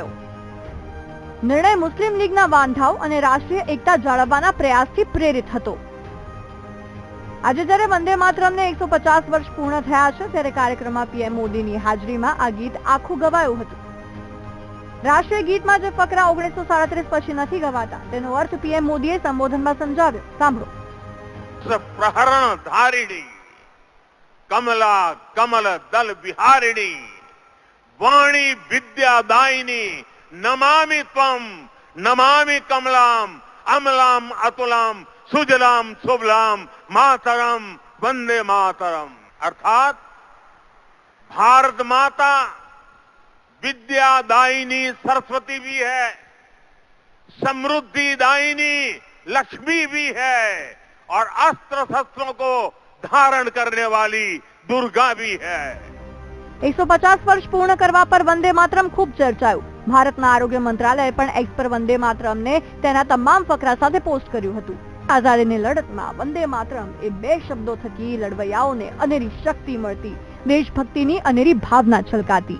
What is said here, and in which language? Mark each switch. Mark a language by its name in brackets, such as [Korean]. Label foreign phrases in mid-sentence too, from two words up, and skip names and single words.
[Gujarati] નિર્ણય મુસ્લિમ લીગના વાંધાઓ અને રાષ્ટ્રીય એકતા જાળવવાના પ્રયાસથી પ્રેરિત હતો। આજે જ્યારે વંદે માતરમને 150 વર્ષ પૂર્ણ થયા છે ત્યારે કાર્યક્રમમાં પીએમ મોદીની હાજરીમાં આ ગીત આખું ગવાયું હતું। રાષ્ટ્રીય ગીતમાં જે ફકરા 1937 પછી નથી ગવાતા તેનો અર્થ પીએમ મોદીએ સંબોધનમાં સમજાવ્યો। સાંભળો। [Sanskrit] प्रहरण धारिणी कमला कमल दल विहारिणी वाणी विद्यादायिनी नमामि त्वं नमामि कमलाम अमलाम अतुलाम सुजलाम सुबलाम मातरम वंदे मातरम। [Hindi] अर्थात भारत माता विद्यादायिनी सरस्वती भी है, समृद्धि दायिनी लक्ष्मी भी है और अस्त्र शस्त्रों को धारण करने वाली दुर्गा भी है। [Gujarati] 150 વર્ષ પૂર્ણ કરવા પર વંદે માતરમ ખૂબ ચર્ચાયું। ભારતના આરોગ્ય મંત્રાલયે પણ એક્સ પર વંદે માતરમને તેના તમામ ફકરા સાથે પોસ્ટ કર્યું હતું। આઝાદીની લડતમાં વંદે માતરમ એ 2 શબ્દો થકી લડવૈયાઓને અનેરી શક્તિ મળતી, દેશભક્તિની અનેરી ભાવના છલકાતી।